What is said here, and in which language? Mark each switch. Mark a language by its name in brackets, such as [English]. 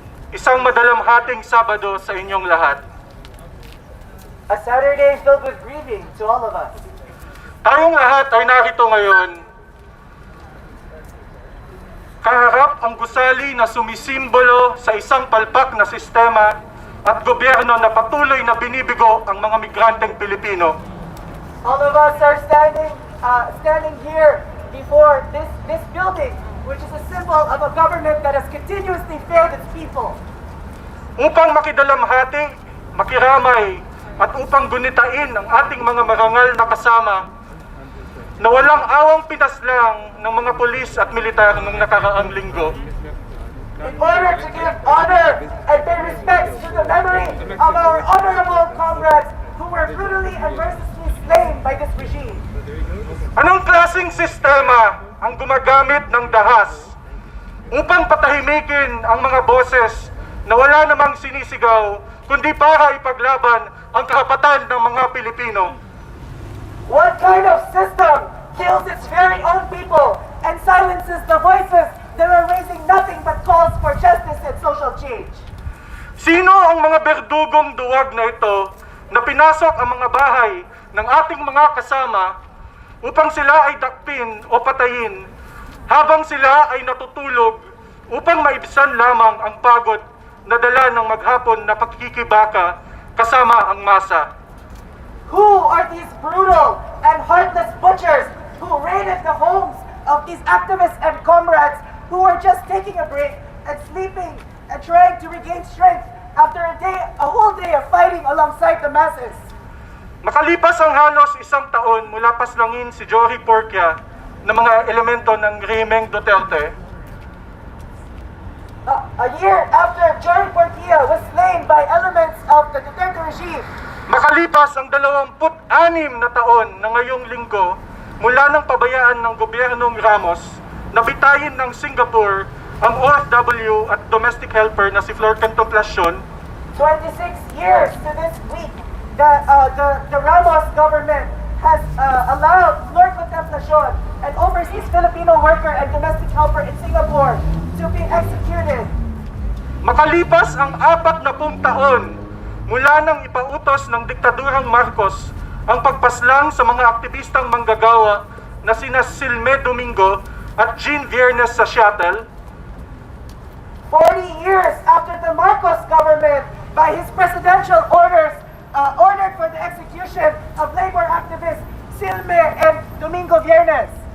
[Filipino] Isang madalamhating Sabado sa inyong lahat. [English] A Saturday filled with grieving to all of us. [Filipino] Tayong lahat ay narito ngayon. Kaharap ang gusali na sumisimbolo sa isang palpak na sistema at gobyerno na patuloy na binibigo ang mga migranteng Pilipino. [English] All of us are standing here before this building, which is a symbol of a government that has continuously failed its people. [Filipino] Upang makidalamhati, makiramay, at upang gunitain ang ating mga marangal na kasama na walang awang pinaslang ng mga pulis at militar noong nakaraang linggo. [English] In order to give honor and pay respects to the memory of our honorable comrades who were brutally and mercilessly slain by this regime. [Filipino] Anong klaseng sistema ang gumagamit ng dahas upang patahimikin ang mga boses na wala namang sinisigaw kundi para ipaglaban ang karapatan ng mga Pilipino? [English] What kind of system kills its very own people and silences the voices that are raising nothing but calls for justice and social change? [Filipino] Sino ang mga berdugong duwag na ito na pinasok ang mga bahay ng ating mga kasama upang sila ay dakpin o patayin habang sila ay natutulog upang maibsan lamang ang pagod na dala ng maghapon na pagkikibaka kasama ang masa. [English] Who are these brutal and heartless butchers who raided the homes of these activists and comrades who are just taking a break and sleeping and trying to regain strength after a whole day of fighting alongside the masses? [Filipino] Makalipas ang halos isang taon mula paslangin si Joey Porcia ng mga elemento ng rehimeng Duterte, [English] A year after Joey Porcia was slain by elements of the Duterte regime, [Filipino] makalipas ang 26 na taon na ngayong linggo mula ng pabayaan ng gobyernong Ramos na bitayin ng Singapore ang OFW at domestic helper na si Flor Contemplacion, [English] 26 years to this week, the Ramos government has allowed Flor Contemplacion, an overseas Filipino worker and domestic helper in Singapore, to be executed. [Filipino] makalipas ang 40 taon mula nang ipautos ng diktadurang Marcos ang pagpaslang sa mga aktivistang manggagawa na sina Silme Domingo at Jean Viernes sa Seattle, [English] 40 years after the Marcos government, by his presidential orders, ordered for the execution of labor activists Silme and Domingo Viernes.